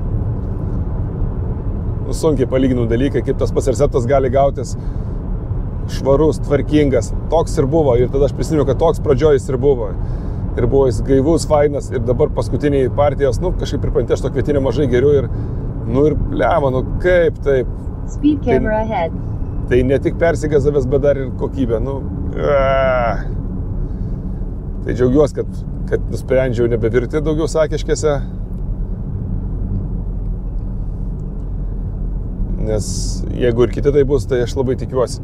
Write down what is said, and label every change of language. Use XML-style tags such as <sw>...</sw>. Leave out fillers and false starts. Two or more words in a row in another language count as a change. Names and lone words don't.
<lt>Nu, sunkiai palyginų dalykai, kaip tas pats receptas gali gautis švarus, tvarkingas. Toks ir buvo ir tada aš prisimenu, kad toks pradžioj jis ir buvo. Ir buvo jis gaivus, fainas ir dabar paskutiniai partijos, kažkaip pripranti, aš to kvietinio mažai geriu ir, ir lemą, kaip taip.</lt> <en>Speed camera ahead.</en> <lt>Tai ne tik persigazavęs, bet dar ir kokybė. Tai džiaugiuosi, kad nusprendžiau nebevirti daugiau Sakiškėse. Nes jeigu ir kiti tai bus, tai aš labai tikiuosi.</lt>